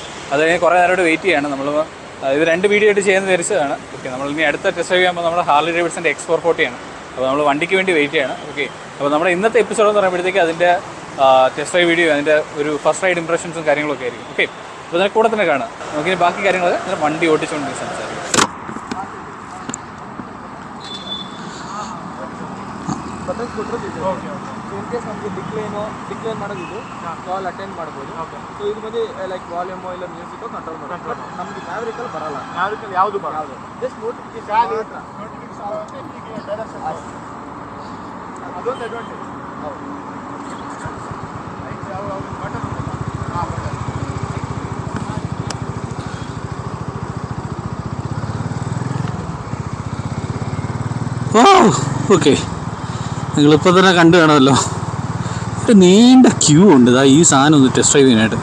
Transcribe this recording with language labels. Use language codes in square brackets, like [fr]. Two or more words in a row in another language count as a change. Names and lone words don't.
[ml] അത് കഴിഞ്ഞ് കുറേ നേരമായിട്ട് വെയിറ്റ് ചെയ്യാണ്. ഇത് 2 വീഡിയോ ആയിട്ട് ചെയ്യാൻ വിചാരിച്ചതാണ്. ഓക്കെ, നമ്മൾ ഇനി അടുത്ത [en] test drive [ml] ചെയ്യുമ്പോൾ നമ്മുടെ ഹാർലി ഡേവിഡ്സൻ്റെ X440 ആണ്. അപ്പോൾ നമ്മൾ വണ്ടിക്ക് വേണ്ടി വെയിറ്റ് ചെയ്യാണ്. ഓക്കെ, അപ്പോൾ നമ്മുടെ ഇന്നത്തെ എപ്പിസോഡ് എന്ന് പറയുമ്പോഴത്തേക്ക് അതിൻ്റെ [en] test drive video, [ml] അതിൻ്റെ ഒരു [en] first ride [ml] ഇംപ്രഷൻസും കാര്യങ്ങളൊക്കെ ആയിരിക്കും. ഓക്കെ, അപ്പോൾ അതിനെ കൂടെ തന്നെ കാണാം. നമുക്കിനി ബാക്കി കാര്യങ്ങളൊക്കെ വണ്ടി ഓടിച്ചുകൊണ്ട് സംസാരിക്കും. [en] in case [kn] ನಮಗೆ ಡಿಕ್ಲೈನ್ ಮಾಡೋದಿದ್ದು [en] call attend [kn] ಮಾಡ್ಬೋದು. ಸೊ ಇದು ಬಂದು ಲೈಕ್ ವಾಲ್ಯೂಮೋ ಇಲ್ಲ [en] music control [kn] ಮಾಡೋದು. ಬಟ್ ನಮಗೆ ಮ್ಯಾವ್ರಿಕಲ್ ಬರಲ್ಲ. ಮ್ಯಾವ್ರಿಕಲ್ ಯಾವುದು ಬರಲ್ಲ, [en] just notification [kn] ಅದೊಂದು ಅಡ್ವಾಂಟೇಜ್. [ml] ഓക്കെ, നിങ്ങളിപ്പോൾ തന്നെ കണ്ടു കാണുമല്ലോ, ഒരു നീണ്ട ക്യൂ ഉണ്ട് ഈ സാധനം ഒന്ന് [en] test drive [ml] ചെയ്യാനായിട്ട്.